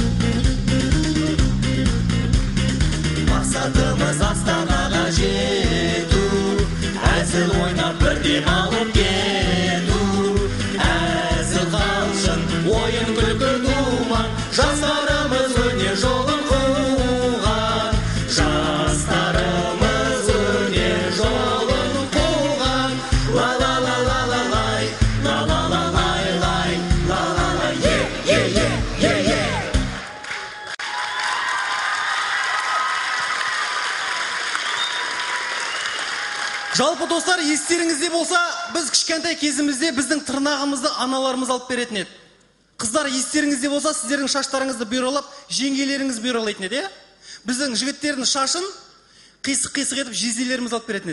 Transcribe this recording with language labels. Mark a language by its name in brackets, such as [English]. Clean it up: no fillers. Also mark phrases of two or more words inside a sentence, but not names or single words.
[Kazakh] Мақсатымыз Астанаға жету, әзіл ойнап бір дем алып кету, әзіл қалжың ойын күлкі думан, жастарымыз өнер жолын қуған, жастарымыз өнер жолын қуған. Ла ла ла ла ла лай, ла ла ла лай лай, ла ла ла е. Жалпы достар, естеріңізде болса, біз кішкентай кезімізде біздің тырнағымызды аналарымыз алып беретін еді. Қыздар, естеріңізде болса, сіздердің шаштарыңызды бұйралап, жеңгелеріңіз бұйралайтын еді, біздің жігіттердің шашын қисық-қисық етіп жезделеріміз алып беретін еді.